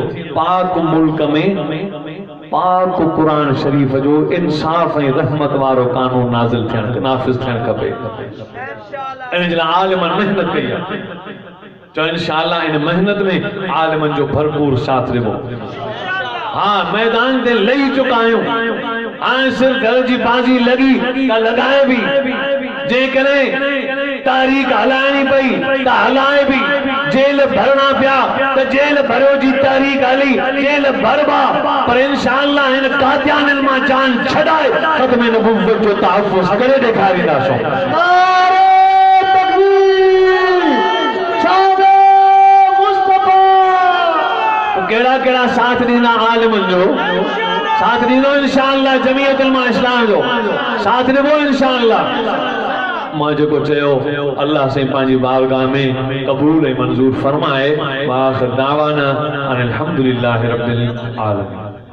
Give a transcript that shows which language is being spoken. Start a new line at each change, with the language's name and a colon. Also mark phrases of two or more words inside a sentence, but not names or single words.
Sindhi: पाक मुल्क में पाक कुरान शरीफ जो इंसाफ़ ऐं रहमत वारो कानून नाज़िल थियण नाफ़िज़ थियण खपे। इन जे लाइ आलिमनि महिनत कई आहे। तो इंशाअल्लाह इन मेहनत में आलिमन जो भरपूर साथ ॾिबो। हाँ मैदान ते लही चुका आहियूं। हाणे सिर्फ घर जी बाजी लगी त लॻाए बि, जेकॾहिं तारीख़ हलाइणी पई त हलाए बि। जेल भरणा पिया त जेल भरियो जी तारीख़ हली, जेल भरबा, पर इंशाअल्लाह इन कादियानिन मां जान छॾाए ख़त्म नबूवत जो तहफ़्फ़ुज़ करे ॾेखारींदासूं। केड़ा केड़ा साथ दीना आलिमन जो साथ दीनो इंशाअल्लाह। जमीयत उलमा इस्लाम जो साथ देबो इंशाअल्लाह। मां जेको चयो अल्लाह से पांजी बारगाह में कबूल ऐं मंजूर फरमाए।
Arabic: آخر دعوانا أن الحمد لله رب العالمين.